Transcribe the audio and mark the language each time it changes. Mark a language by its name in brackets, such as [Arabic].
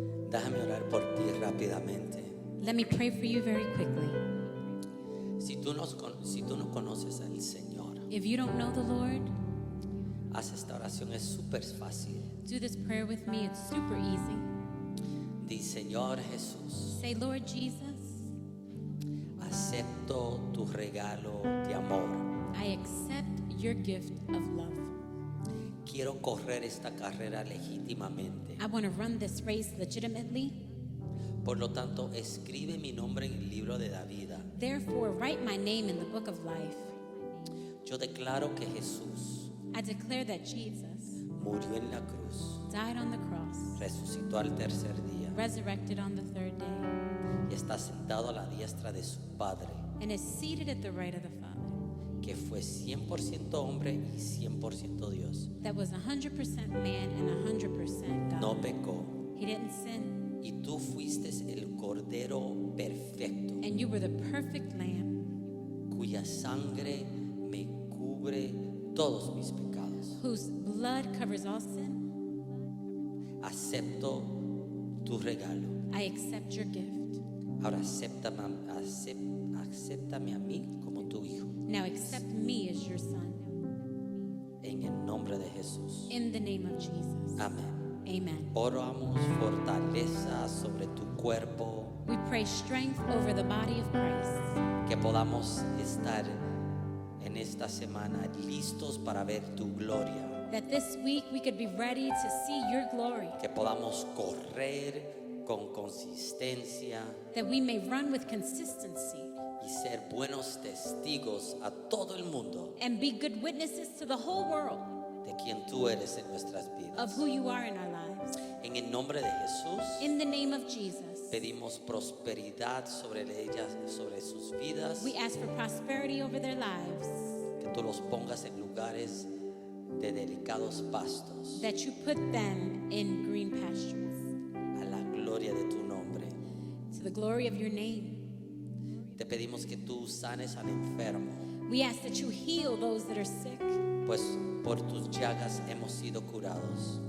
[Spanish] Déjame orar por ti rápidamente. [English] Let me pray for you very quickly. [Spanish] Si tú no conoces al Señor, [English] If you don't know the Lord, [Spanish] haz esta oración, es súper fácil. [English] do this prayer with me. It's super easy. [Spanish] Di, Señor Jesús, [English] Say, Lord Jesus, [Spanish] acepto tu regalo de amor. [English] I accept your gift of love. [Spanish] Quiero correr esta carrera legítimamente. [English] I want to run this race legitimately. [Spanish] Por lo tanto, escribe mi nombre en el libro de la vida. [English] Therefore, write my name in the book of life. [Spanish] Yo declaro que Jesús [English] I declare that Jesus [Spanish] murió en la cruz, [English] died on the cross, [Spanish] resucitó al tercer día [English] resurrected on the third day, [Spanish] y está sentado a la diestra de su Padre, [English] and is seated at the right of the Father. [Spanish] que fue 100% hombre y 100% Dios. [English] That was 100% man and 100% God. [Spanish] No pecó. [English] He didn't sin, [Spanish] Y tú fuiste el Cordero perfecto, [English] and you were the perfect lamb [Spanish] cuya sangre me cubre todos mis pecados. [English] whose blood covers all sin. [Spanish] Acepto tu regalo. [English] I accept your gift. [Spanish] Ahora acéptame a mí como tu hijo. [English] Now accept me as your son. [Spanish] En el nombre de Jesús. [English] In the name of Jesus. [Spanish] Amén. [English] Amen. [Spanish] Oramos fortaleza sobre tu cuerpo, [English] We pray strength over the body of Christ. [Spanish] que podamos estar en esta semana listos para ver tu gloria, [English] That this week we could be ready to see your glory. [Spanish] que podamos correr con consistencia [English] That we may run with consistency [Spanish] y ser buenos testigos a todo el mundo [English] and be good witnesses to the whole world [Spanish] de quien tú eres en nuestras [English] of [Spanish] vidas. [English] who you are in our lives. [Spanish] En el nombre de Jesús [English] In the name of Jesus, [Spanish] pedimos prosperidad sobre ellas, sobre sus vidas, [English] we ask for prosperity over their lives. [Spanish] que tú los pongas en lugares de delicados pastos, [English] That you put them in green pastures [Spanish] a la gloria de tu nombre. [English] to the glory of your name. [Spanish] Te pedimos que tú sanes al enfermo, [English] We ask that you heal those that are sick. [Spanish] pues por tus llagas hemos sido curados.